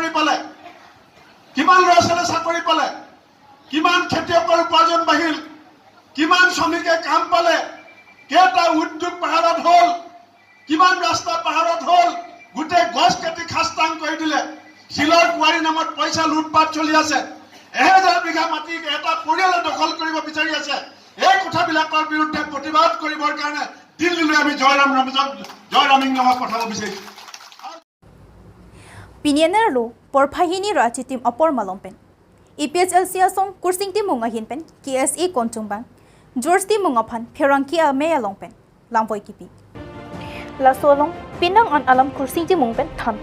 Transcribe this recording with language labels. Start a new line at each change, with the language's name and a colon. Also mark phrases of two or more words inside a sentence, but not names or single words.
Assamese: চাকৰি পালে কিমান খেতিয়কৰ উপাৰ্জন বাঢ়িল কিমান শ্ৰমিকে কাম পালে কেইটা উদ্যোগ পাহাৰত হ'ল কিমান ৰাস্তা পাহাৰত হ'ল গোটেই গছ কাটি খাস্তাং কৰি দিলে শিলৰ কুঁৱাৰী নামত পইচা লুটপাট চলি আছে 1000 বিঘা মাটি এটা পৰিয়ালে দখল কৰিব বিচাৰি আছে এই কথাবিলাকৰ বিৰুদ্ধে প্ৰতিবাদ কৰিবৰ কাৰণে দিল্লীলৈ আমি জয়ৰামিংলঙক পঠাব বিচাৰিছোঁ
Karbi: Pinianerlo, porpahini rachitim apor malompen. EPHLC asong kursing ti munga hinpen, KSA kontungbang, George ti munga pan, perangki almea longpen, lampoy kipi. La solong, pinang an alam kursing ti mungpen tanpo.